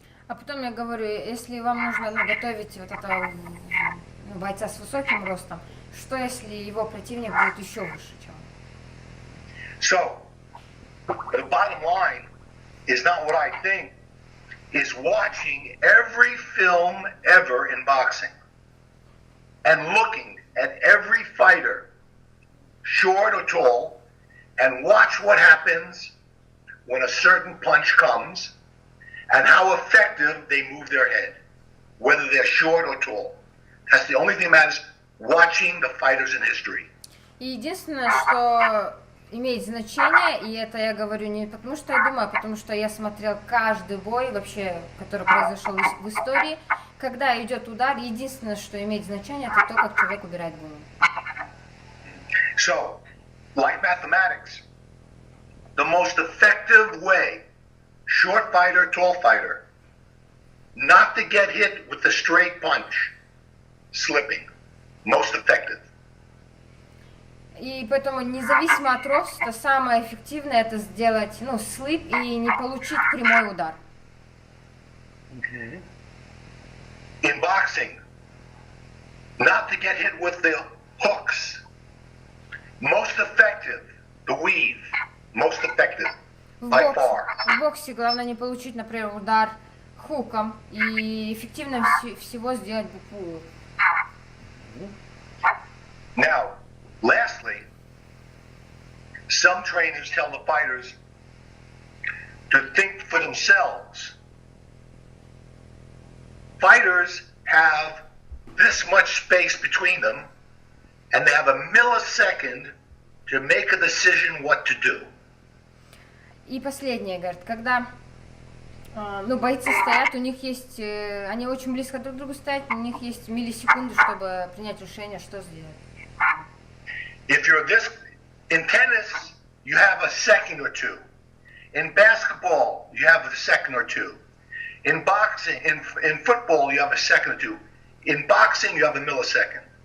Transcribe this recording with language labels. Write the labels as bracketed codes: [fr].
[ru] А потом я говорю, если вам нужно готовить вот этого бойца с высоким ростом, что если его противник будет еще выше, чем он? [en] So, the bottom line is not what I think, is watching every film ever in boxing and looking at every fighter, short or tall, and watch what happens when a certain punch comes and how effective they move their head, whether they're short or tall. That's the only thing that matters, watching the fighters in history. [ru] И единственное, что имеет значение, и это я говорю не потому, что я думаю, а потому что я смотрел каждый бой, вообще, который произошел в истории, когда идет удар, единственное, что имеет значение, это то, как человек убирает голову. [en] So, like mathematics, the most effective way, short fighter, tall fighter, not to get hit with the straight punch, slipping, most effective. [ru] И поэтому, независимо от роста, самое эффективное это сделать, слип и не получить прямой удар. [en] In boxing, not to get hit with the hooks, most effective, the weave, most effective, by far. [ru] В боксе главное не получить, например, удар хуком, и эффективно всего сделать букву. [en] Now, lastly, some trainers tell the fighters to think for themselves. Fighters have this much space between them, and they have a millisecond to make a decision what to do. [ru] И последнее, говорит, когда бойцы стоят, у них есть, они очень близко друг к другу стоят, у них есть миллисекунды, чтобы принять решение, что сделать. [en] If you're in tennis, you have a second or two. In basketball, you have a second or two. In boxing, in football, you have a second or two. in boxing, you have a millisecond.